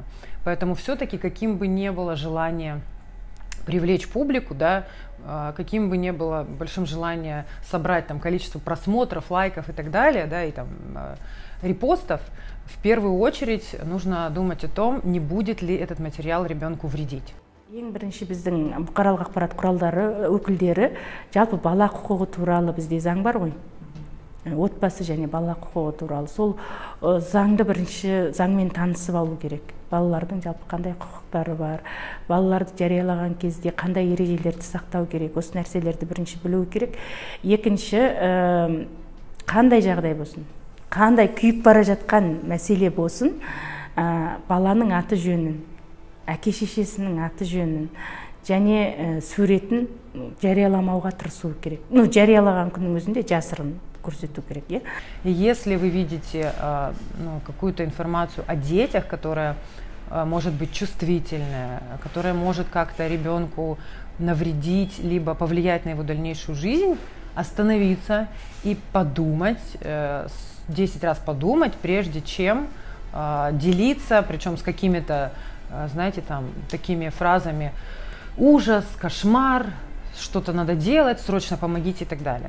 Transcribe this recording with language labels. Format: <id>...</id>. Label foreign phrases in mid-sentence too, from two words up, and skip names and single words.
<ru>Поэтому все-таки, каким бы ни было желание привлечь публику, да, каким бы ни было большим желание собрать там количество просмотров, лайков и так далее, да, и там репостов, в первую очередь нужно думать о том, не будет ли этот материал ребенку вредить.</ru> <kk>Ең бірінші біздің бұқаралық ақпарат құралдары өкілдері жалпы бала құқығы туралы бізде заң бар ғой. Отбасы және бала құқығы туралы. Сол заңды бірінші заңмен танысып алу керек. Балалардың жалпы қандай құқықтары бар, балаларды жариялаған кезде қандай ережелерді сақтау керек, осы нәрселерді бірінші білу керек. Екінші, қандай жағдай болсын, қандай күйіп бара жатқан мәселе болсын, баланың аты жөнін, әке шешесінің аты жөнін және суретін жарияламауға тырысу керек. Жариялаған күннің өзінде жасырын көрсету керек, иә?</kk> <ru>Если вы видите какую-то информацию о детях, которая может быть чувствительная, которая может как-то ребенку навредить, либо повлиять на его дальнейшую жизнь, остановиться и подумать, 10 раз подумать, прежде чем делиться, причем с какими-то, знаете, там, такими фразами: ужас, кошмар, что-то надо делать, срочно помогите и так далее.</ru>